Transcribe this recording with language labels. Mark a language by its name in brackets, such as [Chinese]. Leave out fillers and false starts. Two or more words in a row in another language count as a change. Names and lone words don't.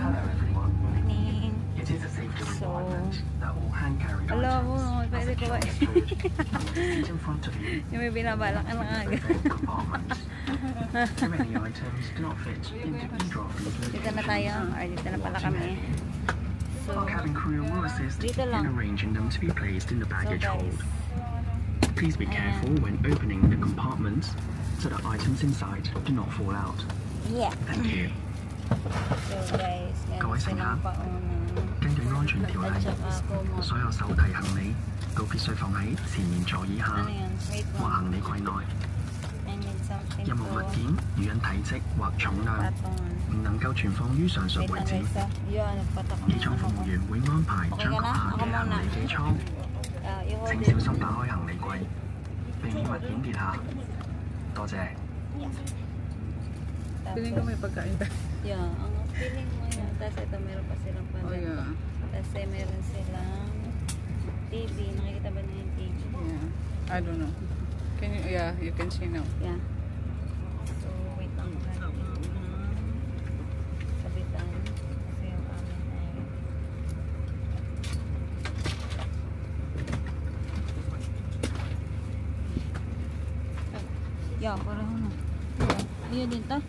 [Filipino] Morning. So, alam mo, pwede ko ba? Yung may binabalak ka na agad. Dito na tayo. Or dito na pala kami. So, dito lang. [English] So guys, please be careful when opening the compartments so that items inside do not fall out. Yeah. Thank you. [Filipino] So guys, meron silang paunang [Cantonese] 根據安全條例， [Filipino] at saka kumot. [Cantonese] 所有手提行李都必須放喺前面座椅下 [Filipino] Ano yan? Wait [Cantonese] 或 [Filipino] lang. [Cantonese] 行李櫃內。 [English] I need something [Cantonese] 任何物 [English] to [Cantonese] 件與因體積或重量 [Filipino] patungan. [Cantonese] 唔能夠存放於上述 [Filipino] Wait [Cantonese] 位 [Filipino] lang [Cantonese] 置。 [Filipino] guys ah. Yun, nagpatak ko [Cantonese] 機 [Filipino] na [Cantonese] 艙 [Filipino] yung [Cantonese] 服 [Filipino] ano [Cantonese] 務 [Filipino] ko. [Cantonese] 員會安排將閣下嘅行李寄艙， [English] I-hold [Cantonese] 請 [English] it. [Cantonese] 小心打開行李櫃，避免物件跌下。多謝。 [Filipino] Feeling ko may pagkain tayo. Yeah, ang feeling mo yun. Tapos ito meron pa silang [English] Oh, [Filipino] pandan. [English] yeah. [Filipino] Tapos meron silang TV. Nakikita ba niyo yung TV? [English] Yeah. I don't know. Can you, yeah, you can see now. [Filipino] Yeah. So, wait lang ko natin yung sabitan. Kasi yung amin ay yeah, pareho na. Ayun din ta.